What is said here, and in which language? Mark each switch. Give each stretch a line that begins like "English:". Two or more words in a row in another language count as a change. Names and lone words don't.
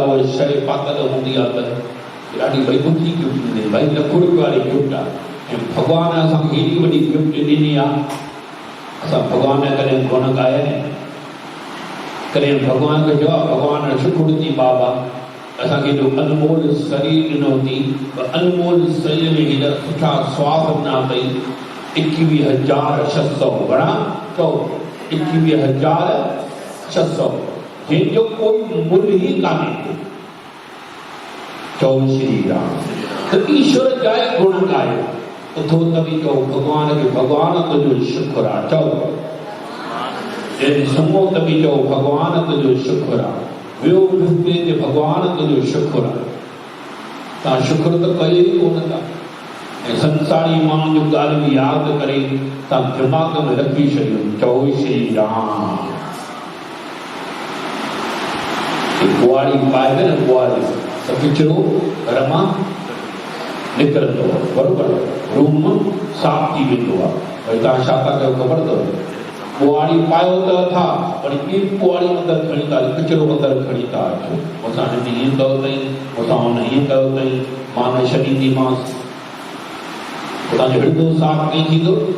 Sindhi: उहा शइ पातल हूंदी आहे त ॾाढी भई ॿुधी गिफ्ट ॾिनी भाई लख रुपये वारी गिफ्ट आहे ऐं भॻवान असांखे हेॾी वॾी गिफ्ट ॾिनी आहे असां भॻवान कॾहिं कोन ॻाया आहिनि कॾहिं भॻवान खे चयो आहे भॻवान शुकुर थी बाबा असां खे जो अनमोल शरीर ॾिनो थी अनमोल शरीर में हेॾा सुठा स्वाद ॾिना अथई 21,600 घणा चओ 21,600 जंहिंजो कोई मुल्ह ई कान्हे चओ श्री राम त ईश्वर जा ई गुण ॻायो उथो तभी चओ भॻवान खे भॻवान तुंहिंजो शुक्र आहे चओ जंहिं सुम्हो तभी चओ भॻवान तुंहिंजो शुक्र आहे वियो ॾिसते ते भॻवान तुंहिंजो शुक्र आहे तव्हां शुक्र त कयो ई कोन था ऐं संसारी माण्हुनि जूं ॻाल्हियूं यादि करे तव्हां दिमाग़ में रखी छॾियो चओ श्री राम बुआरी पाए न बुआरी त किचिरो घर मां निकिरंदो आहे बराबरि रूम साफ़ थी वेंदो आहे भई तव्हां छा था कयो ख़बर अथव बुआरी पायो त था पर ॿी बुआरी अंदरि खणी था किचिरो अंदरि खणी था अचो मूंसां हिन ईअं कयो अथई मूंसां हुन ईअं कयो अथई मां न छॾींदीमांसि तव्हांजो हृदय साफ़ कीअं थींदो